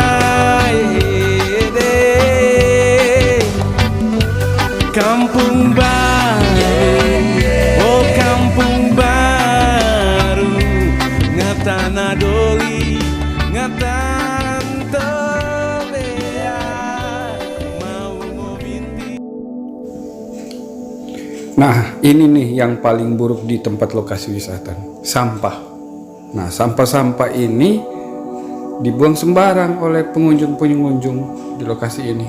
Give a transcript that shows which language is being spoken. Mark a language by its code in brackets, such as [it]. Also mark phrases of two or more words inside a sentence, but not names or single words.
[id] Kampung baru, oh kampung baru ngatana doli ngatan tobea mau mo binti. Nah, ini nih yang paling buruk di tempat lokasi wisata, sampah. Nah, sampah-sampah ini dibuang sembarang oleh pengunjung-pengunjung di lokasi ini.